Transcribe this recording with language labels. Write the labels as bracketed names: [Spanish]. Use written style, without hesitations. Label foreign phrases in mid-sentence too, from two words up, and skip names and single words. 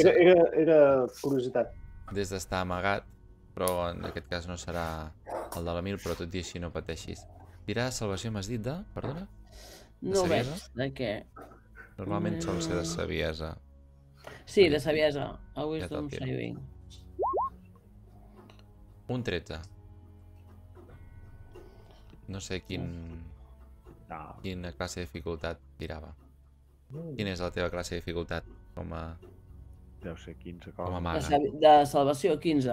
[Catalan] Era curiositat. des d'estar amagat, però en aquest cas no serà el de la Mil, però tot i així no pateixis. Tirar salvació m'has dit de... Perdona? No veig saviesa? de què. Normalment sol ser de saviesa. Sí, de saviesa. A te'l Wisdom tiro. Saving. Un 13. No sé quina classe de dificultat tirava. Quina és la teva classe de dificultat com a Deu ser 15 com a coses. maga? De salvació, 15.